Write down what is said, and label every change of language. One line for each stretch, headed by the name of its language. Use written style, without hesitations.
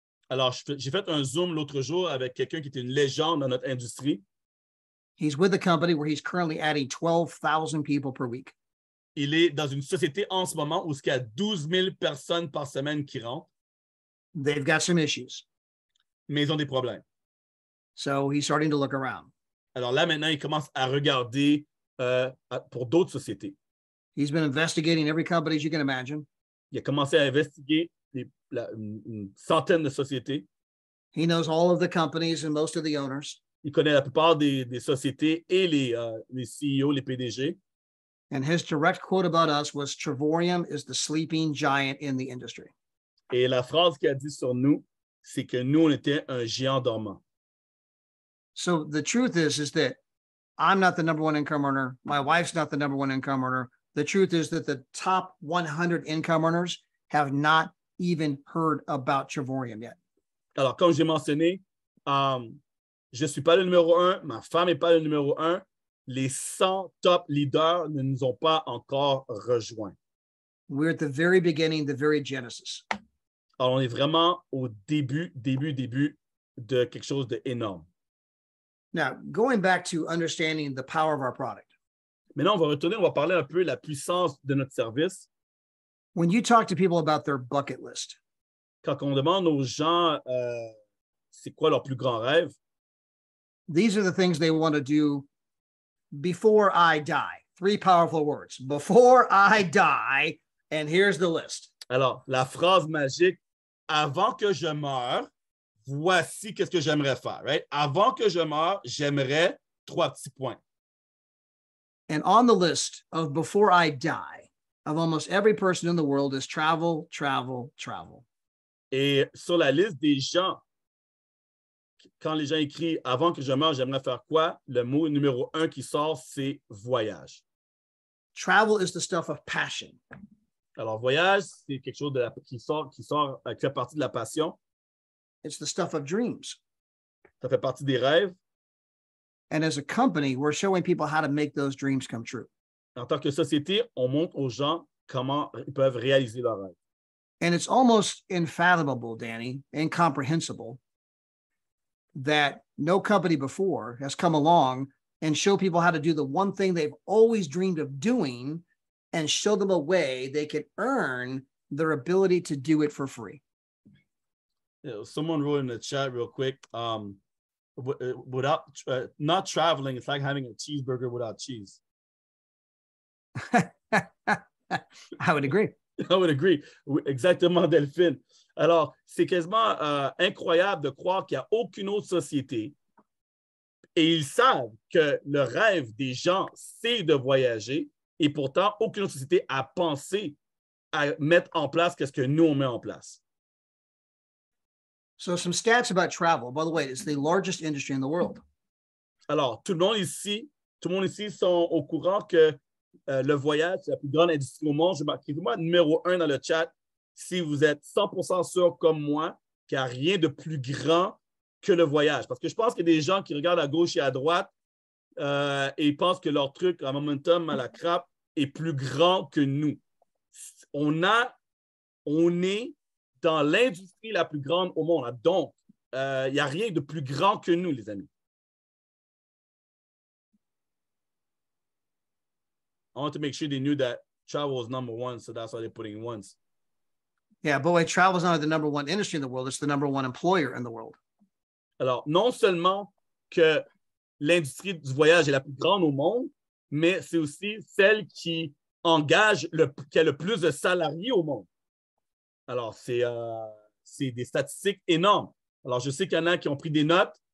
French: Alors, j'ai fait un Zoom l'autre jour avec quelqu'un qui était une légende dans notre industrie.
English: He's with a company where he's currently adding 12,000 people per week.
French: Il est dans une société en ce moment où il y a 12 000 personnes par semaine qui rentrent.
English: They've got some issues.
French: Mais ils ont des problèmes.
English: So he's starting to look around.
French: Alors là, maintenant, il commence à regarder pour d'autres sociétés.
English: He's been investigating every company as you can imagine.
French: Il a commencé à investiguer une centaine de sociétés.
English: He knows all of the companies and most of the owners.
French: Il connaît la plupart des sociétés et les CEO, les PDG.
English: And his direct quote about us was, Trevorium is the sleeping giant in the industry.
French: Et la phrase qu'il a dit sur nous, c'est que nous, on était un géant dormant.
English: So the truth is that I'm not the number one income earner. My wife's not the number one income earner. The truth is that the top 100 income earners have not even heard about Trevorium yet.
French: Alors, comme j'ai mentionné, je ne suis pas le numéro 1, ma femme n'est pas le numéro 1. Les 100 top leaders ne nous ont pas encore rejoints.
English: We're at the very beginning, the very genesis.
French: Alors, on est vraiment au début de quelque chose d'énorme.
English: Now, going back to understanding the power of our product.
French: Maintenant, on va parler un peu de la puissance de notre service.
English: When you talk to people about their bucket list,
French: Quand on demande aux gens c'est quoi leur plus grand rêve,
English: these are the things they want to do before I die. 3 powerful words. Before I die, and here's the list.
French: alors, la phrase magique, avant que je meure, voici qu'est-ce que j'aimerais faire.
English: Right?
French: Avant que je meure, j'aimerais 3 petits points.
English: And on the list of before I die, of almost every person in the world is travel, travel, travel.
French: Et sur la liste des gens, quand les gens écrivent « Avant que je meure, j'aimerais faire quoi ?» Le mot numéro 1 qui sort, c'est « voyage ».
English: Travel is the stuff of passion.
French: Alors, voyage, c'est quelque chose qui fait partie de la passion.
English: It's the stuff of dreams.
French: Ça fait partie des rêves.
English: And as a company, we're showing people how to make those dreams come true.
French: En tant que société, on montre aux gens comment ils peuvent réaliser leurs rêves.
English: And it's almost unfathomable, Danny, incomprehensible, that no company before has come along and show people how to do the one thing they've always dreamed of doing and show them a way they can earn their ability to do it for free. Someone wrote in the chat real quick, without not traveling, it's like having a cheeseburger without cheese. I would agree. I would agree.
French: Oui, exactement,
English: Delphine.
French: Alors, c'est quasiment incroyable de croire qu'il n'y a aucune autre société et ils savent que le rêve des gens, c'est de voyager et pourtant, aucune autre société a pensé à mettre en place ce que nous, on met en place.
English: So some stats about travel. By the way, it's the largest industry in the world.
French: Alors, tout le monde ici sont au courant que le voyage, c'est la plus grande industrie au monde. Je marque moi numéro 1 dans le chat si vous êtes 100% sûr comme moi qu'il n'y a rien de plus grand que le voyage. Parce que je pense qu'il y a des gens qui regardent à gauche et à droite et ils pensent que leur truc, à momentum, à la crappe, est plus grand que nous. On est dans l'industrie la plus grande au monde. Donc, il n'y a rien de plus grand que nous, les amis.
English: I want to make sure they knew that travel was number one, so that's why they're putting ones. Yeah, but wait, travel is not the number one industry in the world. It's the number one employer in the world.
French: Alors, non seulement que l'industrie du voyage est la plus grande au monde, mais c'est aussi celle qui engage, qui a le plus de salariés au monde. Alors, c'est des statistiques énormes. Alors, je sais qu'il y en a qui ont pris des notes.